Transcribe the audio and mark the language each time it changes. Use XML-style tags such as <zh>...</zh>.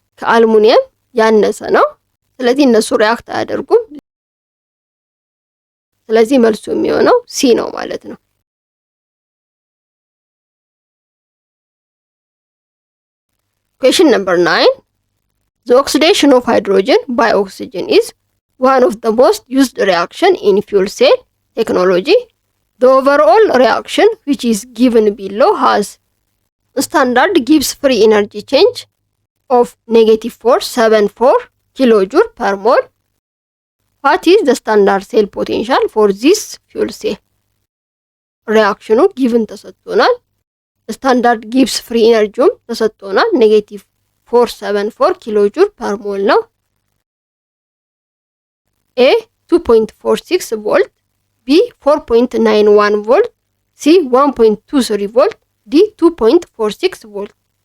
<am>ከአልሙኒየም ያነሰ ነው። ስለዚህ እነሱ ሪያክት አያደርጉም። ስለዚህ መልሱ የሚሆነው ሲ ነው ማለት ነው።</am> <en>Question number 9. The oxidation of hydrogen by oxygen is one of the most used reaction in fuel cell technology. The overall reaction, which is given below, has standard Gibbs free energy change of -474 kilojoule per mole. What is the standard cell potential for this fuel cell?</en> <am>ሪያክሽኑ ጊቭን ተሰጥቶናል። ስታንዳርድ ጊብስ ፍሪ ኢነርጂውም ተሰጥቶናል። -474 ኪሎጆule ፐር ሞል ነው። ኤ 2.46 ቮልት፣ ቢ 4.91 ቮልት፣ ሲ 1.23 ቮልት፣ ዲ 2.46 ቮልት።</am>